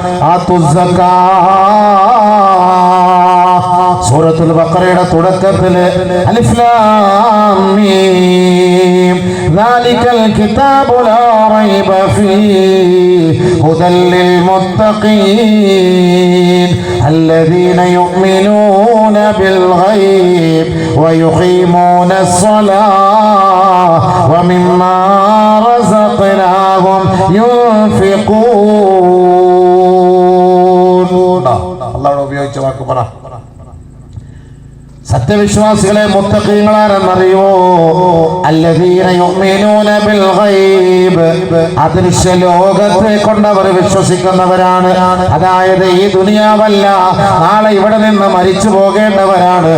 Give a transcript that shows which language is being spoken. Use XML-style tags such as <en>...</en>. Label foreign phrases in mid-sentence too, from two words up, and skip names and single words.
<ml>സൂറത്തുൽ ബഖറയുടെ തുടക്കത്തിൽ</ml> <ar>ألف لام ميم ذلك الكتاب لا ريب فيه هدى للمتقين الذين يؤمنون بالغيب ويقيمون الصلاة ومما رزقناهم ينفقون.</ar> <ml>الله ഉപയോഗിച്ച വാക്ക് പറ. സത്യവിശ്വാസികളെ മുത്തഖീങ്ങളാരെന്നറിയോ?</ml> <ar>الذين يؤمنون بالغيب,</ar> <ml>അദൃശ്യ ലോകത്തെ കൊണ്ടവർ വിശ്വസിക്കുന്നവരാണ്. അതായത് ഈ ദുനിയാവല്ല, നാളെ ഇവിടെ നിന്ന് മരിച്ചു പോകേണ്ടവരാണ്.</ml>